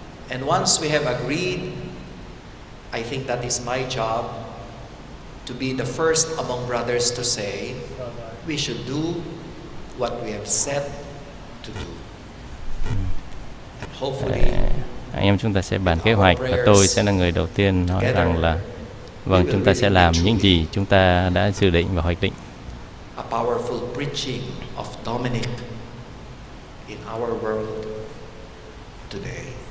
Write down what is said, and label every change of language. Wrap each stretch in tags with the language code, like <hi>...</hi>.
<en>And once we have agreed, I think that is my job to be the first among brothers to say we should do what we have said to do. And hopefully,</en> <vi>anh em chúng ta sẽ bàn kế hoạch và tôi sẽ là người đầu tiên nói rằng là vâng, chúng ta sẽ làm những gì chúng ta đã dự định và hoạch định.</vi> <en>A powerful preaching of Dominic in our world today.</en>